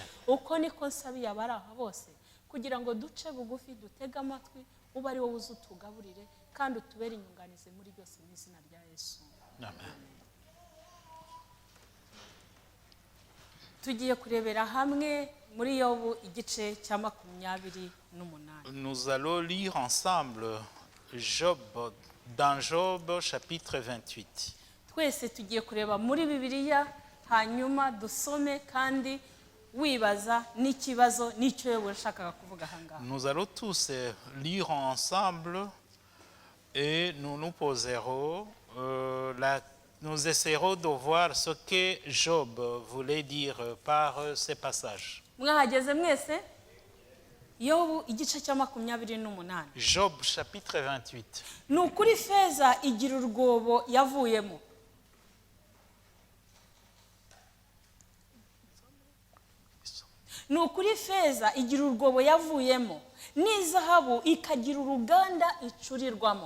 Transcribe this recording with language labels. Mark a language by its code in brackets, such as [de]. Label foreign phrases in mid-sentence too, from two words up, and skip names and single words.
[rw] Uko niko nsabiye abari aha bose kugira ngo duce bugufi, dutege amatwi, ube ari wowe uzi utugaburire kandi utubere inyunganizi muri byose mu izina rya Yesu. Tugiye kurebera hamwe muri Yobu igice cya 28. [fr] Nous allons lire ensemble dans Job chapitre 28. [rw] Twese tugiye kureba muri Bibiliya hanyuma dusome kandi wibaza n'ikibazo n'icyo Yobu yashakaga kuvuga hanga. [fr] Nous allons tous lire ensemble et nous poserons nous essaierons de voir ce que Job voulait dire par ces passages. [rw] Mwahageze mwese? Yobu igice cya 28. [fr] Job chapitre 28. [rw] Nukuri feza igira urwobo yavuyemo. Nukuri feza igira urwobo yavuyemo, n'izahabu ikagira uruganda icurirwamo.